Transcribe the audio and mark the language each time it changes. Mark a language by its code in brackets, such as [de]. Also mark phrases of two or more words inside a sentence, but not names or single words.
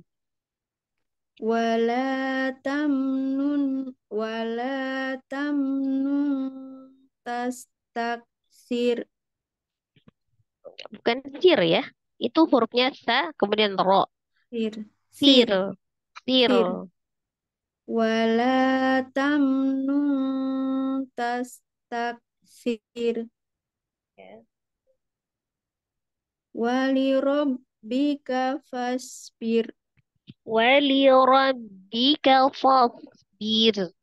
[ar] ولا تمنن تستكثر. [bjn] Bukan sir ya. Itu hurufnya sa, kemudian ro. Sir. Sir. Sir. Sir. [ar] ولا تمنن تستكثر. ولربك فاصبر. ولربك فاصبر.